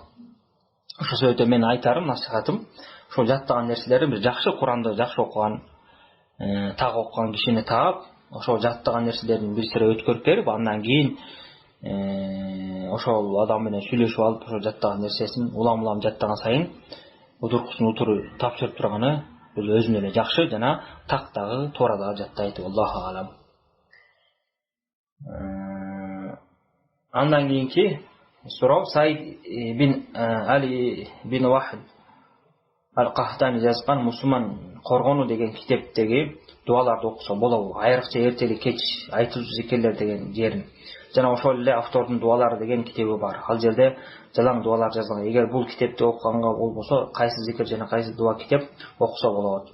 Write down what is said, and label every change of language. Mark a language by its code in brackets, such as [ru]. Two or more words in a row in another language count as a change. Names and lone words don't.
[ky] Ошол себептен менин айтарым, насихатым, ошол жаттаган нерселерди бир жакшы Куранды жакшы окуган, так окуган кишини таап, ошол жаттаган нерселердин бир сыйра өткөрүп берип, андан кийин ошол адам менен сүйлөшүп алып, ошол жаттаган нерсесин улам жаттаган сайын удуркусун утуру тапшырып турганы бул өзүнө эле жакшы, жана так дагы туура дагы жаттайт. [ar] الله أعلم. [ky] Андан кийинки суроо: Саид бин Али бин Вахид Ал-Кахтани жазган Мусулман коргону деген китептеги дуаларды окуса болобу? Айрыкча эртели кеч айтылчу зикирлер деген жерин. Жана ошол эле автордун дуалары деген китеби бар. Ал жерде жалаң дуалар жазылган. Эгер бул китепти окуганга болбосо, кайсы зикир жана кайсы дуа китеп окуса болот?